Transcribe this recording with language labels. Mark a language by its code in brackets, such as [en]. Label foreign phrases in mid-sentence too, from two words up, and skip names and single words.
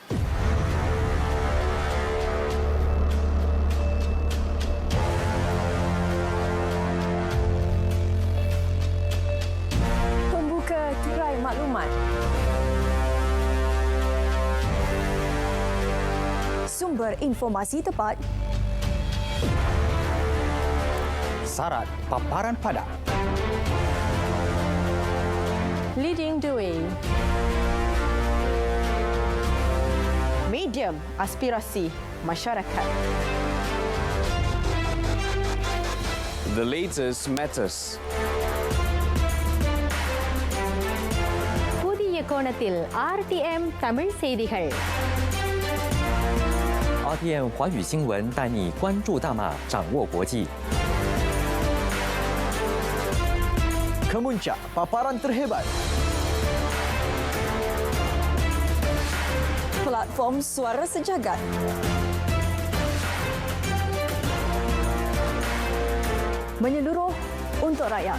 [ms] Maklumat. Sumber informasi tepat. Syarat paparan padat. [en] Leading the way. [ms] Medium aspirasi masyarakat. [en] The latest matters. [ta] கோணத்தில் RTM தமிழ் செய்திகள். [zh] RTM 华语新闻带你关注大马，掌握国际。 [ms] Kemuncak paparan terhebat. Platform Suara Sejagat. Menyeluruh untuk rakyat.